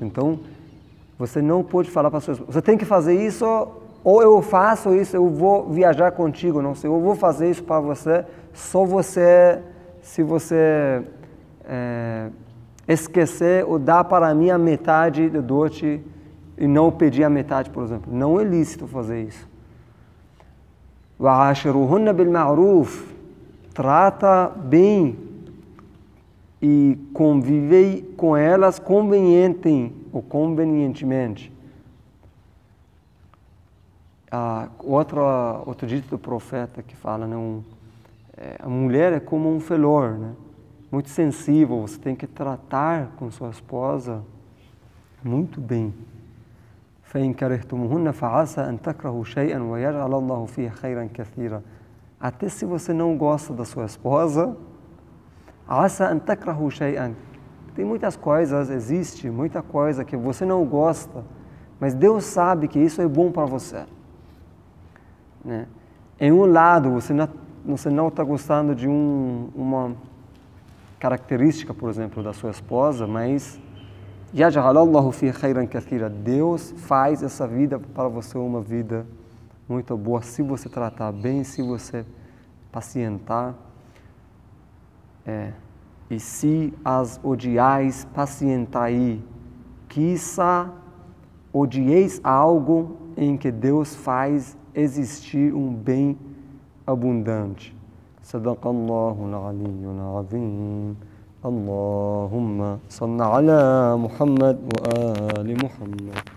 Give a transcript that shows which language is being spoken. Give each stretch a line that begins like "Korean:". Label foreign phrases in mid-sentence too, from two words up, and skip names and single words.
Portuguese: Então, você não pode falar para a sua esposa, você tem que fazer isso, ou eu faço isso, eu vou viajar contigo, não sei, eu vou fazer isso para você, só você, se você esquecer ou dar para mim a metade do dote e não pedir a metade, por exemplo. Não é lícito fazer isso.
Arabic: وَعَاشِرُوهُنَّ بِالْمَعْرُوفِ.
Portuguese: Trata bem e convive com elas convenientemente. Outro dito do profeta que fala, né, a mulher é como um flor, né, muito sensível, você tem que tratar com sua esposa muito bem.
Arabic: فَإِنْ كَرِهْتُمُوهُنَّ فَعَسَى أَنْ تَكْرَهُوا شَيْئًا وَيَجْعَلَ اللَّهُ فِيهِ خَيْرًا كَثِيرًا.
Portuguese: Até se você não gosta da sua esposa,
Arabic: عَسَى أَنْ تَكْرَهُوا شَيْئًا.
Portuguese: Tem muitas coisas, existe muita coisa que você não gosta, mas Deus sabe que isso é bom para você. Né? Em um lado, você não está gostando de uma característica, por exemplo, da sua esposa, mas
Arabic: يَجْعَلَ اللَّهُ فِيهِ خَيْرًا كَثِيرًا.
Portuguese: Deus faz essa vida para você uma vida muito boa, se você tratar bem, se você pacientar. E se as odiais, pacientai. Quiçá odieis algo em que Deus faz existir um bem abundante.
Arabic: صدق الله العلي العظيم. اللهم صل على محمد وآل محمد.